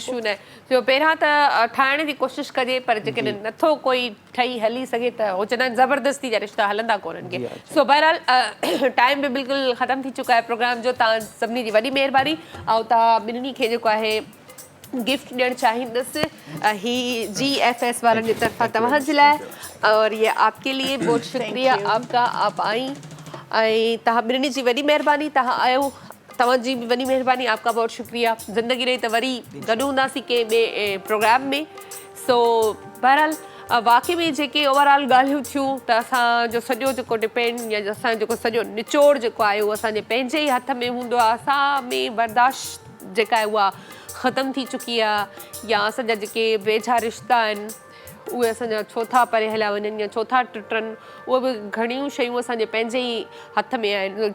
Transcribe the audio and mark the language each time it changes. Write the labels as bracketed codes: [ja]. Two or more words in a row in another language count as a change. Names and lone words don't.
[sd] इशू न जो पहिरियां त ठाहिण जी कोशिशि कजे, पर जेकॾहिं नथो कोई ठही हली सघे त हो चवंदा आहिनि ज़बरदस्ती जा रिश्ता हलंदा कोन्हनि के। सो बहरहाल टाइम बि बिल्कुलु ख़तमु थी चुका आहे प्रोग्राम जो। तव्हां सभिनी जी वॾी महिरबानी, ऐं तव्हां ॿिन्हिनि खे जेको आहे गिफ्ट ॾियणु चाहींदुसि ही GFS वारनि जी तरफ़ां तव्हांजे लाइ, [ur] اور یہ آپ کے لیے بہت شکریہ آپ کا، آپ آئی, [sd] ऐं तव्हां ॿिन्हिनि जी वॾी महिरबानी, तव्हां आयो, तव्हांजी बि वॾी महिरबानी, [ur] آپ کا بہت شکریہ. [sd] ज़िंदगी रही त वरी गॾु हूंदासीं कंहिं ॿिए प्रोग्राम में। सो बहरहाल वाक़ई में जेके ओवरऑल ॻाल्हियूं थियूं त असांजो सॼो जेको डिपेंड या असांजो जेको सॼो निचोड़ जेको आहे उहो असांजे पंहिंजे ई हथ में हूंदो आहे। असां में बर्दाश्त जेका आहे उहा ख़तमु थी चुकी आहे, या असांजा जेके वेझा रिश्ता आहिनि उहे असांजा छो था परे हलिया वञनि या छो था टुटनि, उहे बि घणियूं शयूं असांजे पंहिंजे ई हथ में आहिनि।